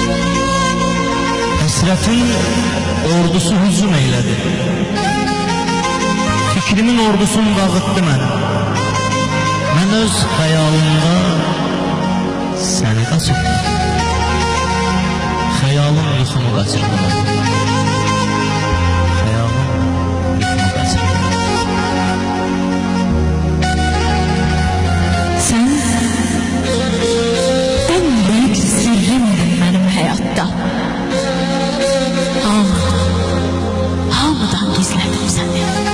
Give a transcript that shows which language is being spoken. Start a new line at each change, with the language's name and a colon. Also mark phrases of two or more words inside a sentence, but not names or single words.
Azerbaijani: Həsrətin ordusu hücum eyledi. Fikrimin ordusunu dağıttı mənə. Mən öz xəyalımda səni qaçırdım. Xəyalım yuxumu qaçırdım.
Turkish: Sen en büyük sırrımdın benim hayatta.
Azerbaijani: Hamıdan gizledim seni.